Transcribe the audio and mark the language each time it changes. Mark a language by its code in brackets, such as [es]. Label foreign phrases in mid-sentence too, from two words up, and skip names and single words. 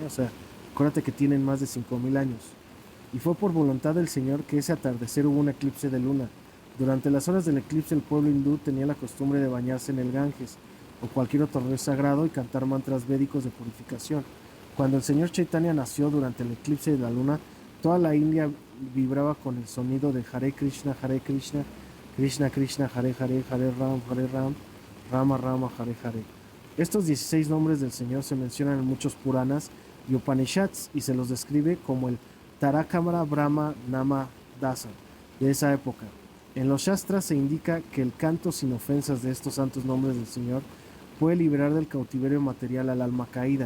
[es] O sea, acuérdate que tienen más de 5000 años. Y fue por voluntad del Señor que ese atardecer hubo un eclipse de luna. Durante las horas del eclipse el pueblo hindú tenía la costumbre de bañarse en el Ganges o cualquier otro río sagrado y cantar mantras védicos de purificación. Cuando el Señor Chaitanya nació durante el eclipse de la luna, toda la India vibraba con el sonido de Hare Krishna, Krishna Krishna, Hare Ram, Rama Rama, Hare Hare. Estos 16 nombres del Señor se mencionan en muchos Puranas y Upanishads y se los describe como el [sa] तारकमार ब्रह्म नाम दस [es] de esa época. En los Shastras se indica que el canto sin ofensas de estos santos nombres del Señor puede liberar del cautiverio material al alma caída.